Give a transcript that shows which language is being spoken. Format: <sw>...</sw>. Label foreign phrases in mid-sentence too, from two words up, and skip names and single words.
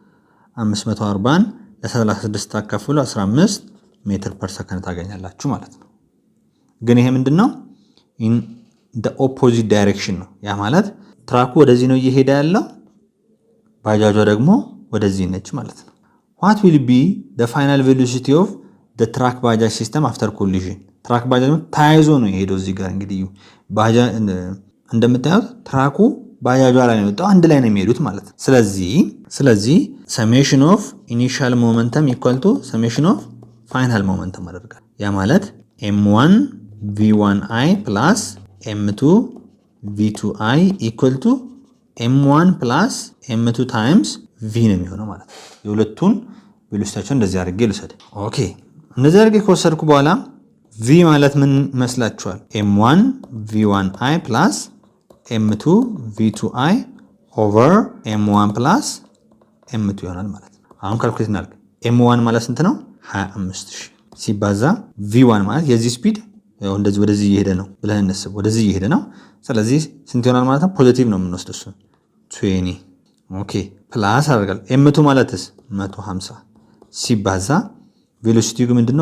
<am>540ን ለ36 ታካፍሉ 15 ሜትር ፐር ሰከንድ ታገኛላችሁ ማለት ነው። ግን ይሄ ምንድነው?</am> <en>in the opposite direction</en> <am>ነው። ያ ማለት ትራኩ ወደዚህ ነው እየሄደ ያለው፣ ባጃጇ ደግሞ ወደዚህ ነች ማለት ነው።</am> <en>what will be the final velocity of the truck bajaj system after collision?</en> <am>ትራክ ባጃጅ ታይዞ ነው የሄደው። እዚህ ጋር እንግዲህ ባጃጅ እንደምታዩት ትራኩ ባጃጇ ላይ ነው የወጣው፣ አንድ ላይ ነው የሚሄዱት ማለት ነው። ስለዚህ</am> <en>summation of initial momentum equal to summation of final momentum</en> <am>አደርጋለሁ። ያ ማለት</am> <en>m1 v1i plus m2 v2i equal to m1 plus m2 times v</en> <am>ነው የሚሆነው ማለት ነው። የሁለቱን ቬሎሲቲያቸውን እንደዚህ አድርጌ ልውሰድ። ኦኬ እንደዚህ አድርጌ ከወሰድኩ በኋላ v ማለት ምን መስላችኋል?</am> <en>m1 v1i plus m2</en> <am>v2i over m1 plus m2 ይሆናል ማለት ነው። አሁን ካልኩሌት እናድርግ። m1 ማለት ስንት ነው? 25000 ሲባዛ v1 ማለት የዚህ ስፒድ ያው እንደዚህ ወደዚህ እየሄደ ነው ብለን እንስብ። ወደዚህ እየሄደ ነው። ስለዚህ ስንት ይሆናል ማለት ነው? ፖዚቲቭ ነው የምንወስደው እሱ 20። ኦኬ ፕላስ አደርጋለሁ። m2 ማለትስ 150 ሲባዛ ቬሎሲቲው ግን ምንድነው?</am>